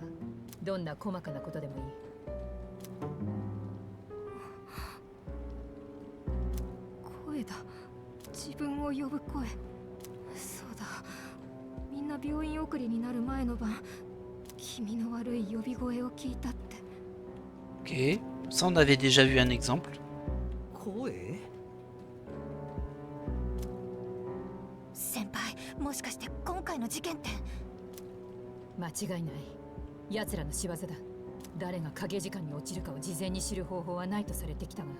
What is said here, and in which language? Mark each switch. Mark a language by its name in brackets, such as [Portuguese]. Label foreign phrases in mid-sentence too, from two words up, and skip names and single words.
[Japanese] どんな細かなことでもいい。声だ。自分を呼ぶ声。そうだ、みんな病院送りになる前の晩、気味の悪い呼び声を聞いたって。 [French] Ok, ça on avait déjà vu un exemple. [Japanese] 声？先輩、もしかして今回の事件って。間違いない。奴らの仕業だ。誰が影時間に落ちるかを事前に知る方法はないとされてきたが。